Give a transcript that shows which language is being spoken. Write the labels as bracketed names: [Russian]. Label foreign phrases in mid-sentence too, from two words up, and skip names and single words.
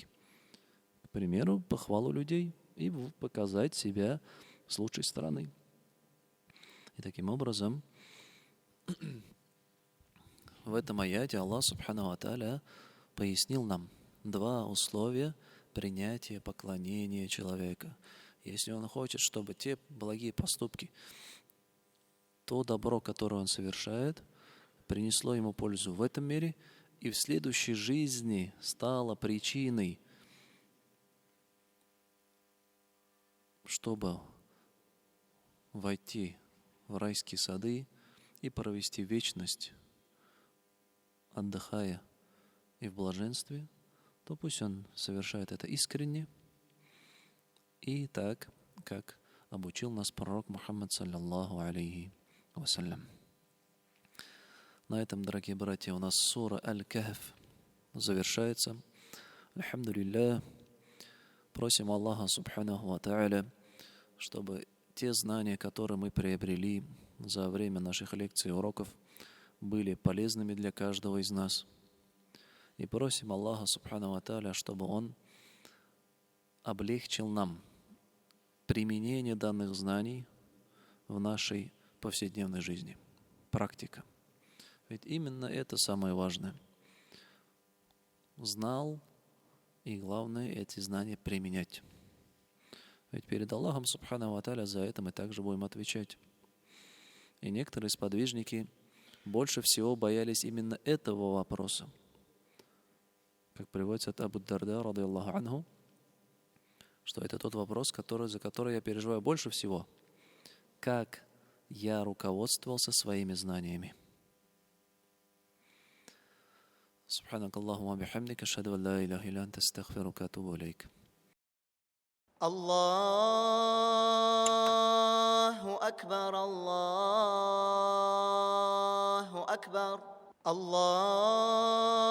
[Russian] К примеру, похвалу людей и показать себя с лучшей стороны. И таким образом, в этом аяте Аллах [Arabic] سبحانه وتعالى [Russian] пояснил нам два условия принятия поклонения человека. Если он хочет, чтобы те благие поступки, то добро, которое он совершает, принесло ему пользу в этом мире и в следующей жизни стало причиной, чтобы войти в райские сады и провести вечность, отдыхая и в блаженстве, то пусть он совершает это искренне и так, как обучил нас пророк Мухаммад, [Arabic] صلى الله عليه وسلم. [Russian] На этом, дорогие братья, у нас сура Аль-Кахф завершается. Альхамдулилля. Просим Аллаха [Arabic] سبحانه وتعالى, [Russian] чтобы те знания, которые мы приобрели за время наших лекций и уроков, были полезными для каждого из нас. И просим Аллаха [Arabic] سبحانه وتعالى, [Russian] чтобы Он облегчил нам применение данных знаний в нашей повседневной жизни. Практика. Ведь именно это самое важное. Знал, и главное, эти знания применять. Ведь перед Аллахом [Arabic] سبحانه وتعالى [Russian] за это мы также будем отвечать. И некоторые сподвижники больше всего боялись именно этого вопроса. Как приводится от Абу Дарда, [Arabic] رضي الله عنه, [Russian] что это тот вопрос, за который я переживаю больше всего. Как я руководствовался своими знаниями. [Arabic] سبحانك اللهم وبحمدك أشهد أن لا إله إلا أنت أستغفرك وأتوب إليك. الله أكبر الله أكبر الله